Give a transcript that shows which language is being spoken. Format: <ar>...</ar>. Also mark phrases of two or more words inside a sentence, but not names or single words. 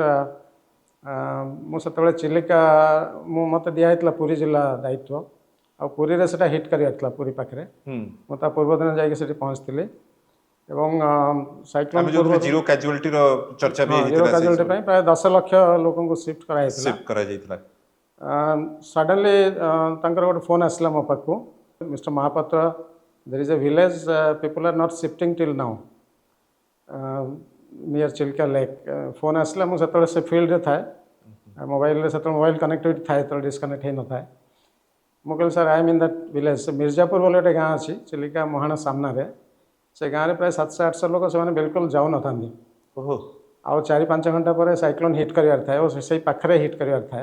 <or>ମୁଁ ସେତେବେଳେ ଚିଲିକା ମୋତେ ଦିଆହେଇଥିଲା ପୁରୀ ଜିଲ୍ଲା ଦାୟିତ୍ୱ, ଆଉ ପୁରୀରେ ସେଇଟା ହିଟ୍ କରିବାର ଥିଲା ପୁରୀ ପାଖରେ। ମୁଁ ତା ପୂର୍ବଦିନ ଯାଇକି ସେଠି ପହଞ୍ଚିଥିଲି ଏବଂ ସାଇକ୍ଲୋନ୍</or> <en>zero casualtyର</en> <or>ଚର୍ଚ୍ଚା ବି</or> <en>zero casualty</en> <or>ପାଇଁ ପ୍ରାୟ 10 ଲକ୍ଷ ଲୋକଙ୍କୁ ସିଫ୍ଟ କରାଯାଇଥିଲା। ସଡନଲି ତାଙ୍କର ଗୋଟେ ଫୋନ୍ ଆସିଲା ମୋ ପାଖକୁ, ମିଷ୍ଟର ମହାପାତ୍ର,</or> <en>there is a village people are not shifting till now near ଚିଲିକା ଲେକ୍।</en> <or>ଫୋନ୍ ଆସିଲା, ମୁଁ ସେତେବେଳେ ସେ ଫିଲ୍ଡରେ ଥାଏ, ମୋବାଇଲରେ ସେତେବେଳେ</or> <en>mobile connectivity</en> <or>ଥାଏ, ସେତେବେଳେ ଡିସ୍କନେକ୍ଟ ହେଇନଥାଏ। ମୁଁ କହିଲି</or> <en>sir I am in that village.</en> <or>ସେ ମିର୍ଜାପୁର ବୋଲି ଗୋଟେ ଗାଁ ଅଛି ଚିଲିକା ମୁହାଣ ସାମ୍ନାରେ। ସେ ଗାଁରେ ପ୍ରାୟ 700-800 ଲୋକ, ସେମାନେ ବିଲକୁଲ ଯାଉନଥାନ୍ତି। ଆଉ 4-5 ଘଣ୍ଟା ପରେ ସାଇକ୍ଲୋନ୍ ହିଟ୍ କରିବାର ଥାଏ ଓ ସେଇ ପାଖରେ ହିଟ୍ କରିବାର ଥାଏ।</or>